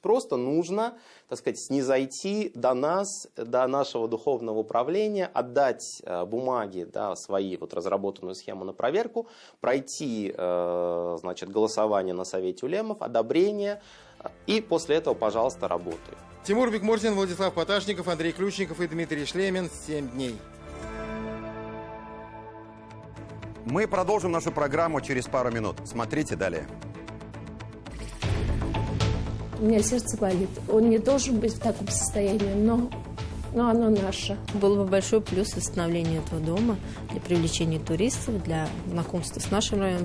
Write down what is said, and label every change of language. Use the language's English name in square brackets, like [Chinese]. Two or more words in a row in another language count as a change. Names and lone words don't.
[Russian] Просто нужно, так сказать, снизойти до нас, до нашего духовного управления, отдать бумаги, да, свои, вот разработанную схему на проверку, пройти, значит, голосование на Совете улемов, одобрение, и после этого, пожалуйста, работай. Тимур Бекмурзин, Владислав Поташников, Андрей Ключников и Дмитрий Шлемин. 7 дней. Мы продолжим нашу программу через пару минут. Смотрите далее. У меня сердце болит. Он не должен быть в таком состоянии, но оно наше. Был бы большой плюс восстановления этого дома для привлечения туристов, для знакомства с нашим районом.